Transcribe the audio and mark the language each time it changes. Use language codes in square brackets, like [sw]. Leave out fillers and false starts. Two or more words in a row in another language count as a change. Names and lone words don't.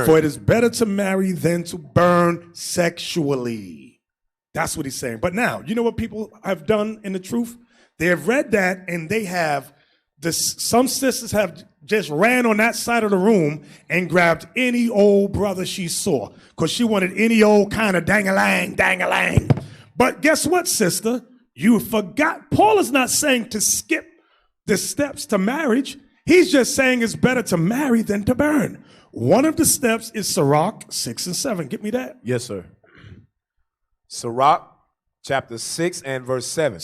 [en] For it is better to marry than to burn sexually. That's what he's saying. But now, you know what people have done in the truth? They have read that and they have, some sisters have just ran on that side of the room and grabbed any old brother she saw because she wanted any old kind of dang-a-lang. But guess what, sister? You forgot. Paul is not saying to skip the steps to marriage. He's just saying it's better to marry than to burn. One of the steps is Sirach 6 and 7. Get me that? Yes, sir. Sirach chapter 6 and verse 7.